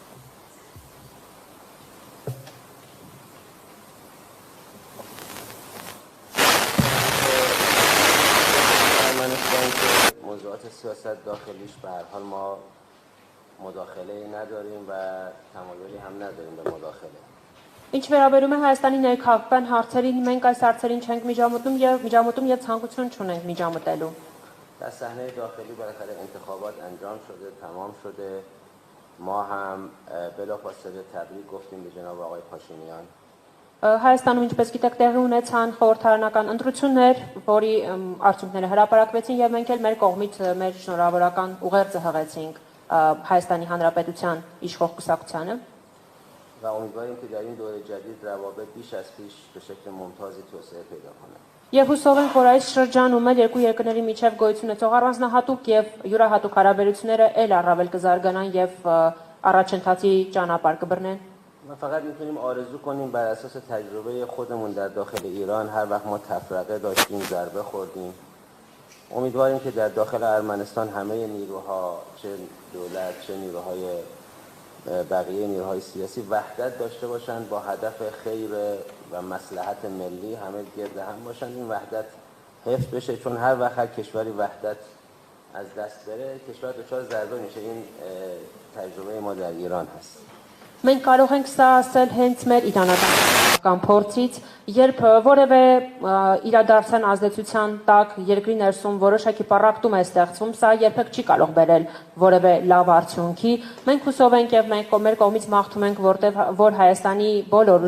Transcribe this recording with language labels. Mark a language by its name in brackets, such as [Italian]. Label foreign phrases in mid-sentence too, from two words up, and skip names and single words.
[Persian] موضوعات سیاست داخلیش به هر حال ما مداخله نداریم و تمایلی هم نداریم به مداخله. [Armenian] Ինչ վերաբերում է Հայաստանի ներքաղաքական հարցերին, մենք այս հարցերին չենք միջամտում եւ ցանկություն չունենք միջամտելու. [Persian] در صحنه داخلی بالاخره انتخابات انجام شده، تمام شده. ما هم بلافاصله تبریک گفتیم به جناب آقای پاشینیان. [Armenian] Հայաստանում ինչպես գիտեք տեղի ունեցան խորհրդարանական ընտրություններ, որի արդյունքները հրապարակվեցին եւ մենք էլ մեր կողմից մեր շնորհավորական ուղերձը հղեցինք Հայաստանի Հանրապետության իշխող կուսակցությանը [Persian] و امیدواریم که در این دوره جدید روابط بیش از پیش به شکل ممتازی توسعه پیدا کنه. [Armenian] Եվ հուսով ենք, որ այս շրջանում էլ երկու երկրների միջև գոյություն ունեցող առանձնահատուկ եւ յուրահատուկ հարաբերությունները ել առավել կզարգանան եւ առաջընթացի ճանապարհ կբռնեն. [Persian] ما فقط میتونیم آرزو کنیم بر اساس تجربه خودمون در داخل ایران هر وقت ما تفرقه داشتیم ضربه خوردیم امیدواریم که در داخل ارمنستان همه نیروها چه دولت چه نیروهای بقیه نیروهای سیاسی وحدت داشته باشند با هدف خیر و مصلحت ملی همه گرد هم باشند این وحدت حفظ بشه چون هر وقت هر کشوری وحدت از دست بره کشور دچار ضربه میشه این تجربه ما در ایران هست. [Armenian] Մենք կարող ենք սա ասել հենց մեր իրանական փորձից, երբ որևէ իրադարձության ազդեցության տակ երկրի ներսում որոշակի պառակտում է ստեղծվում, սա երբեք չի կարող բերել որևէ լավ արդյունքի։ Մենք հուսով ենք եւ մենք մեր կողմից մաղթում ենք, որ Հայաստանի բոլոր